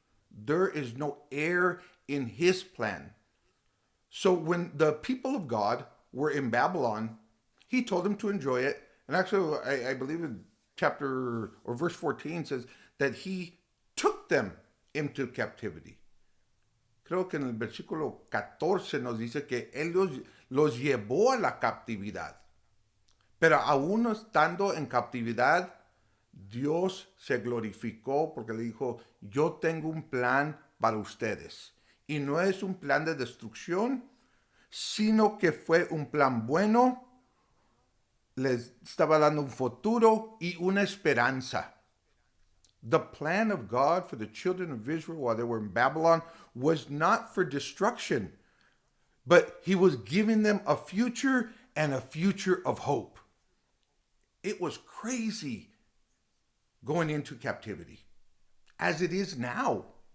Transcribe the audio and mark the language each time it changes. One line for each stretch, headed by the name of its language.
English: There is no error in his plan. So when the people of God were in Babylon, he told them to enjoy it. And actually, I believe in chapter or verse 14 says that he took them into captivity.
Spanish: Creo que en el versículo 14 nos dice que él los llevó a la captividad. Pero aún estando en captividad, Dios se glorificó porque le dijo, yo tengo un plan para ustedes. Y no es un plan de destrucción, sino que fue un plan bueno, les estaba dando un futuro y una esperanza.
English: The plan of God for the children of Israel while they were in Babylon was not for destruction, but he was giving them a future and a future of hope. It was crazy going into captivity, as it is now.